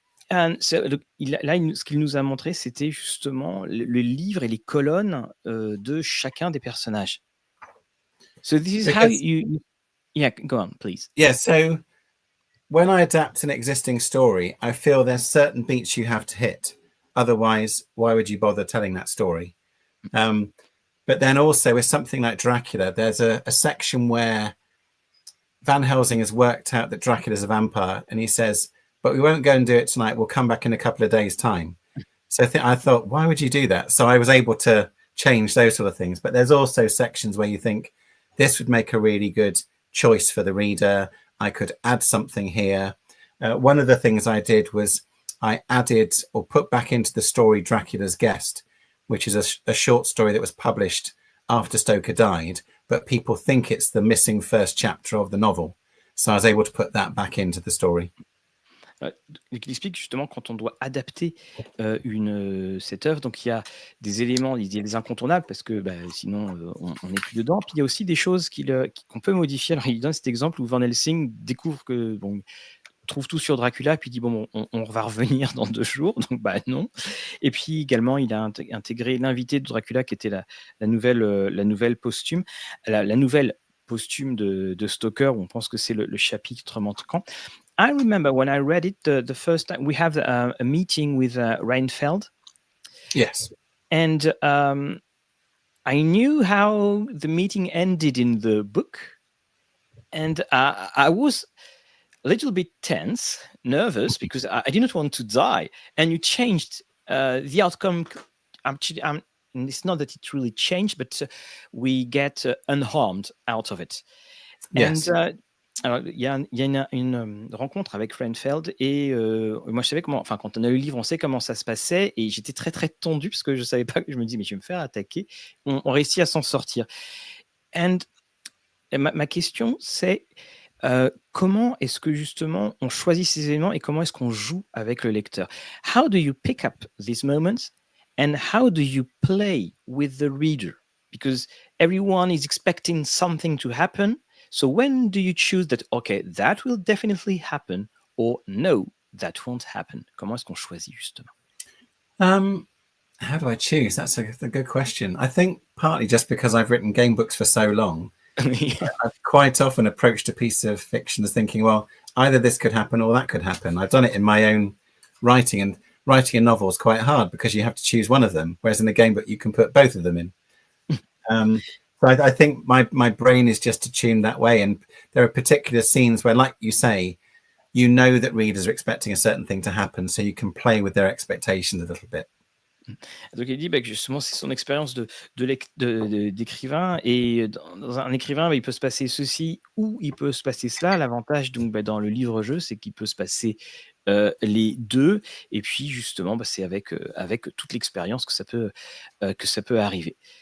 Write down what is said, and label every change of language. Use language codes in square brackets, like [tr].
[en] And so, [fr] ce qu'il nous a montré, c'était justement le livre et les colonnes de chacun des personnages. [en] So this is how you. Yeah, go on, please. Yeah. So when I adapt an existing story, I feel there's certain beats you have to hit. Otherwise, why would you bother telling that story? But then also with something like Dracula, there's a section where Van Helsing has worked out that Dracula's a vampire, and he says, but we won't go and do it tonight. We'll come back in a couple of days' time. So I thought, why would you do that? So I was able to change those sort of things. But there's also sections where you think this would make a really good choice for the reader. I could add something here. One of the things I did was I added or put back into the story Dracula's Guest, which is a short story that was published after Stoker died, but people think it's the missing first chapter of the novel. So I was able to put that back into the story. [fr] Il explique justement quand on doit adapter cette œuvre, donc il y a des éléments, il y a des incontournables parce que sinon on n'est plus dedans. Puis il y a aussi des choses qu'on peut modifier. Alors il donne cet exemple où Van Helsing découvre que trouve tout sur Dracula, puis il dit on va revenir dans 2 jours, donc non. Et puis également il a intégré l'invité de Dracula qui était la nouvelle posthume, la nouvelle posthume de Stoker, où on pense que c'est le chapitre manquant. [en] I remember when I read it the first time, we have a meeting with Reinfeld. Yes. And I knew how the meeting ended in the book. And I was a little bit tense, nervous, because I didn't want to die. And you changed the outcome. Actually, it's not that it really changed, but we get unharmed out of it. Yes. [fr] And alors, il y a une rencontre avec Reinfeld et moi je savais quand on a lu le livre, on sait comment ça se passait et j'étais très très tendu parce que je savais pas, je me dis mais je vais me faire attaquer. On réussit à s'en sortir. And ma question c'est comment est-ce que justement on choisit ces éléments et comment est-ce qu'on joue avec le lecteur? [en] How do you pick up these moments and how do you play with the reader? Because everyone is expecting something to happen. So when do you choose that, okay, that will definitely happen, or no, that won't happen? Comment est-ce qu'on choisit justement? How do I choose? That's a good question. I think partly just because I've written game books for so long, I've quite often approached a piece of fiction as thinking, well, either this could happen or that could happen. I've done it in my own writing, and writing a novel is quite hard because you have to choose one of them, whereas in a game book you can put both of them in. So I think my brain is just attuned that way. And there are particular scenes where, like you say, you know that readers are expecting a certain thing to happen, so you can play with their expectations a little bit. [fr] Donc il dit que justement c'est son expérience d'écrivain, et dans un écrivain il peut se passer ceci ou il peut se passer cela. L'avantage donc dans le livre-jeu c'est qu'il peut se passer les deux, et puis justement c'est avec toute l'expérience que ça peut arriver.